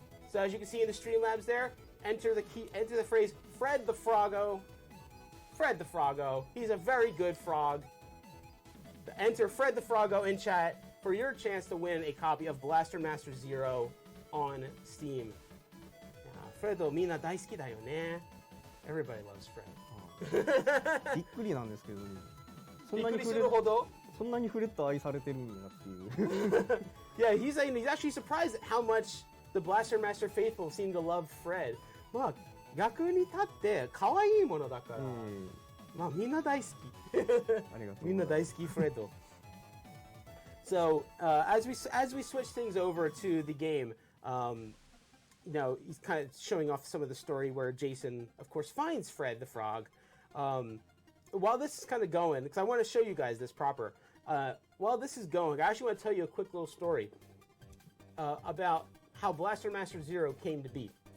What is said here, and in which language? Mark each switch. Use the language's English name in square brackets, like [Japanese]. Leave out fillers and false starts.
[English] So as you can see in the Streamlabs there, enter the phrase Fred the Froggo. Fred the Froggo. He's a very good frog. Enter Fred the Froggo in chat for your chance to win a copy of Blaster Master Zero on Steam. [Japanese] Fredo, みんな大好きだよね. [English] Everybody loves Fred. [Japanese] びっくりなんですけどね。びっくりするほどそんなにフレッド愛されてるんやっていう。 [English] Yeah, he's actually surprised at how much the Blaster Master faithful seem to love Fred. [Japanese] まあ逆に立って可愛いものだから。まあみんな大好き。ありがとう。みんな大好き Fredo. [English] So as we switch things over to the game, you know, he's kind of showing off some of the story where Jason, of course, finds Fred the Frog. While this is kind of going, because I want to show you guys this proper. While this is going, I actually want to tell you a quick little story about how Blaster Master Zero came to be.